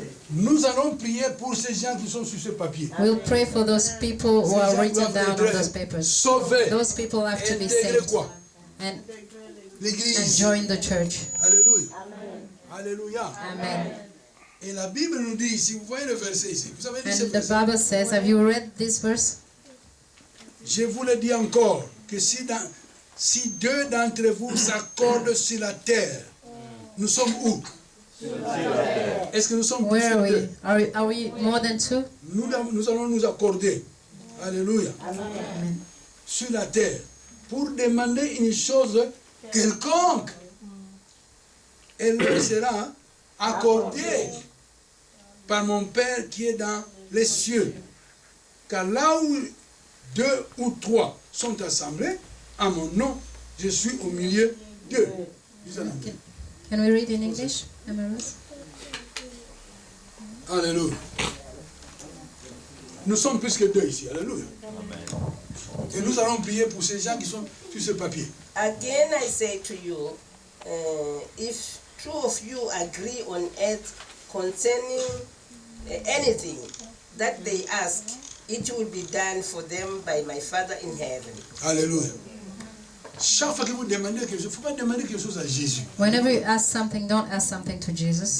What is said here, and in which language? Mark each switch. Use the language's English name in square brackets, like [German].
[French] Nous allons prier pour ces gens qui sont sur ce papier. [English] We'll pray for those people who are written down on those papers. [French] Sauvés. [English] Those people have to be saved and join the church. Alléluia. Alléluia. Amen. [French] Et la Bible nous dit ici, vous voyez le verset ici. Vous avez dit ce verset. [English] And the Bible says, have you read this verse? [French] Je vous le dis encore que si 2 d'entre vous s'accordent sur la terre, nous sommes où? Est-ce que nous sommes plus [English] Where are we? Are we more than 2? [French] Nous allons nous accorder. Alléluia. Amen. Sur la terre pour demander une chose quelconque. Elle leur sera accordé par mon Père qui est dans les cieux. Car là où 2 ou 3 sont assemblés, à mon nom, je suis au milieu d'eux. [English] Can we read in English, Amaros? Alléluia. [French] Nous sommes plus que 2 ici. Alléluia. Et nous allons prier pour ces gens qui sont sur ce papier. [English] Again, I say to you, if 2 of you agree on earth concerning anything that they ask, it will be done for them by my Father in heaven. Alléluia. [French] Chaque fois que vous demandez quelque chose, il ne faut pas demander quelque chose à Jésus. [English] Whenever you ask something, don't ask something to Jesus.